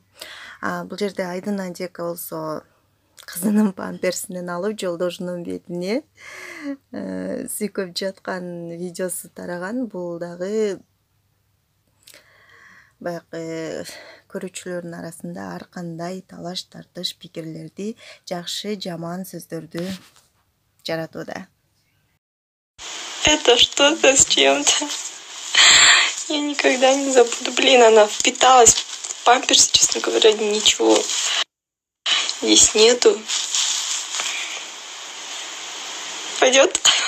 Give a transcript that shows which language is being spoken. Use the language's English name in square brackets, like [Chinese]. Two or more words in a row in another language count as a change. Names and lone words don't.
[Kyrgyz] Бул жерде Айдын Адека болсо кызынын памперсинен алып жолдошунун бетине сүйкөп жаткан видеосу тараган. Бул дагы баягы көрүүчүлөрдүн арасында ар кандай талаш тартыш пикирлерди, жакшы жаман сөздөрдү жаратууда. [Russian] Это что-то с чем-то. Я никогда не забуду. Блин, она впиталась в памперс, честно говоря, ничего здесь нету. Пойдет?